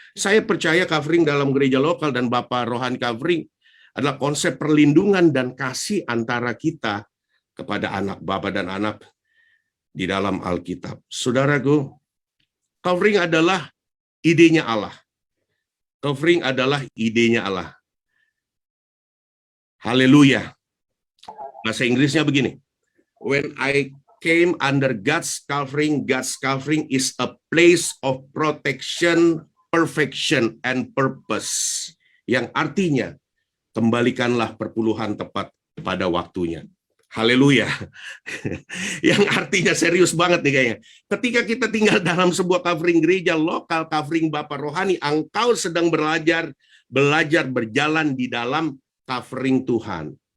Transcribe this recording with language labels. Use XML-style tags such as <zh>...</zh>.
<id>Saya percaya covering dalam gereja lokal dan Bapak rohani covering adalah konsep perlindungan dan kasih antara kita kepada anak, Bapak dan anak di dalam Alkitab. Saudaraku, covering adalah idenya Allah. Covering adalah idenya Allah. Haleluya. Bahasa Inggrisnya begini.</id> <en>When I came under God's covering is a place of protection, perfection, and purpose.</en> <id>Yang artinya, kembalikanlah perpuluhan tepat pada waktunya. Haleluya. Yang artinya serius banget nih kayaknya. Ketika kita tinggal dalam sebuah covering gereja lokal, covering Bapak Rohani, engkau sedang belajar berjalan di dalam covering Tuhan.</id>